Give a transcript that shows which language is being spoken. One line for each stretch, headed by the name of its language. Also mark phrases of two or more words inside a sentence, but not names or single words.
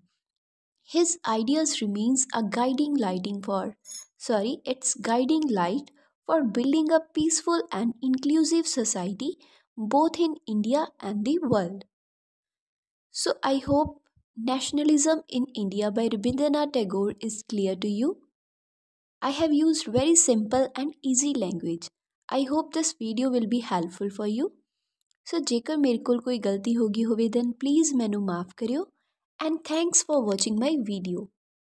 English: His ideas remains a its guiding light for building a peaceful and inclusive society both in India and the world. So I hope Nationalism in India by Rabindranath Tagore is clear to you. I have used very simple and easy language. I hope this video will be helpful for you.
Punjabi: So ਜੇਕਰ ਮੇਰੇ ਕੋਲ ਕੋਈ ਗਲਤੀ ਹੋਗੀ ਹੋਵੇ
English: then please
Punjabi: ਮੈਨੂੰ ਮਾਫ ਕਰਿਓ
English: and thanks for watching my video.